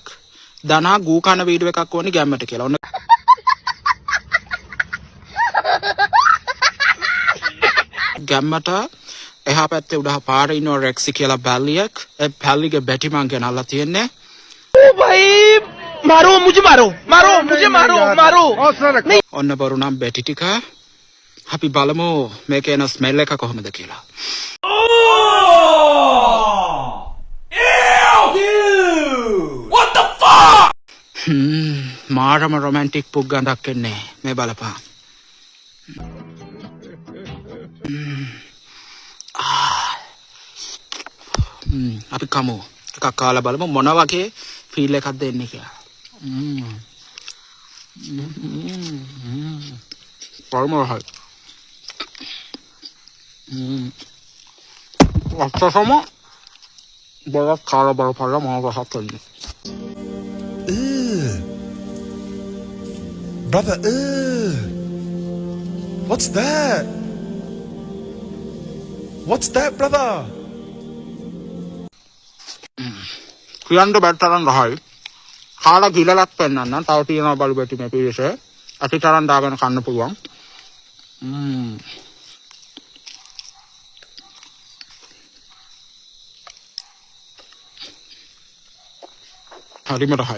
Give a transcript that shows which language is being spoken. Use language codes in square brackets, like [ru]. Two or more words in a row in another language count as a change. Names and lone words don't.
[si] දනා ගූ කන වීඩියෝ එකක් ඕනි ගැම්මට කියලා. ඔන්න ගැම්මට එහා පැත්තේ උඩහ පාරේ ඉන්න රෙක්සි කියලා බැල්ලියක්. ඒ බැල්ලිගේ බැටි මං ගෙනල්ලා තියෙන්නේ. [hi] ओ भाई मारो मुझे मारो [si] ඔන්න බරු නම් බැටි ටික. අපි බලමු මේකේ එන ස්මෙල් එක කොහොමද කියලා. [en] What the fuck? [si] මාරම රොමැන්ටික් පුක් ගඳක් එන්නේ. මේ බලපන්. අපි කමු. එකක් කාලා බලමු මොන වගේ ෆීල් එකක්ද එන්නේ කියලා. පරමරහයි. අත්තසම බරක් කාලා බලපල්ලා මම රහත් වෙන්නේ. [en] Brother, what's that? What's that, brother? [si] කියන්න බැරි තරම් රහයි. කාලා ගිලලක් පෙන්නන්න. තව තියෙනවා බලු බැටි මේ පිළිසේ. අති තරම් දාගෙන කන්න පුළුවන්. හරිම රහයි.